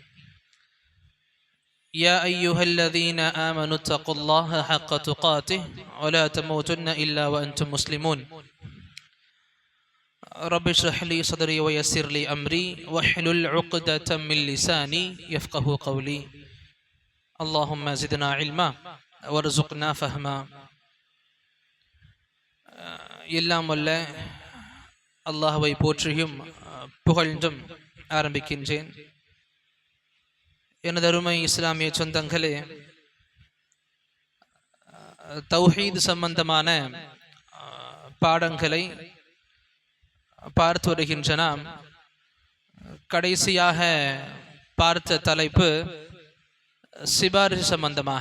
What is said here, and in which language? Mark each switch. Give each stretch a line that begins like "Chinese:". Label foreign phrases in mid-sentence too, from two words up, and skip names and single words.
Arabic: يا أيها الذين آمنوا اتقوا الله حق تقاته ولا تموتن إلا وأنتم مسلمون. رب اشرح لي صدري ويسر لي أمري واحلل عقدة من لساني يفقه قولي. اللهم زدنا علما وارزقنا فهما.
Tamil: எல்லாம் வல்ல அல்லாஹ்வை போற்றியும் புகழ்ந்தும் ஆரம்பிக்கின்றேன். எனது அருமை இஸ்லாமிய சொந்தங்களே, தௌஹீத் சம்பந்தமான பாடங்களை பார்த்து வருகின்ற நாம் கடைசியாக பார்த்த தலைப்பு சிபாரிசு சம்பந்தமாக.